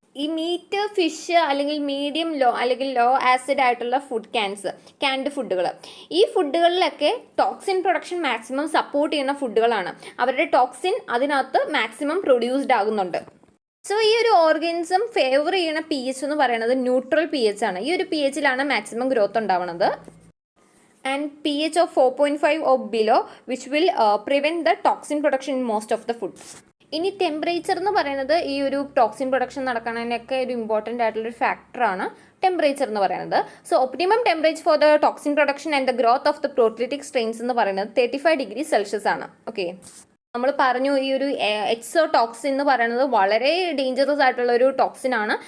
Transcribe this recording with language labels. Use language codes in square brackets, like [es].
[ml] ഈ meet, fish അല്ലെങ്കിൽ medium low അല്ലെങ്കിൽ ലോ ആസിഡ് ആയിട്ടുള്ള ക്യാൻഡ് ഫുഡുകൾ, ഈ ഫുഡുകളിലൊക്കെ ടോക്സിൻ പ്രൊഡക്ഷൻ മാക്സിമം സപ്പോർട്ട് ചെയ്യുന്ന ഫുഡുകളാണ്. അവരുടെ ടോക്സിൻ അതിനകത്ത് മാക്സിമം പ്രൊഡ്യൂസ്ഡ് ആകുന്നുണ്ട്. സോ ഈ ഒരു ഓർഗാനിസം ഫേവർ ചെയ്യുന്ന pH എന്ന് പറയുന്നത് ന്യൂട്രൽ pH ആണ്. ഈ ഒരു pHലാണ് മാക്സിമം ഗ്രോത്ത് ഉണ്ടാവുന്നത്. [en] And pH of 4.5 or below which will prevent the toxin production in most of the food. [ml] ഇനി ടെമ്പറേച്ചർ എന്ന് പറയുന്നത് ഈ ഒരു ടോക്സിൻ പ്രൊഡക്ഷൻ നടക്കുന്നതിനൊക്കെ ഒരു ഇമ്പോർട്ടൻ്റ് ആയിട്ടുള്ളൊരു ഫാക്ടറാണ് ടെമ്പറേച്ചർ എന്ന് പറയുന്നത്. [en] so optimum temperature for the toxin production and the growth of the proteolytic strains [ml] എന്ന് പറയുന്നത് [en] 35 degree Celsius ആണ്. Okay, [ml] നമ്മൾ പറഞ്ഞു ഈ ഒരു എക്സോടോക്സിൻ എന്ന് പറയുന്നത് വളരെ ഡേഞ്ചറസ് ആയിട്ടുള്ള ഒരു ടോക്സിൻ ആണ്.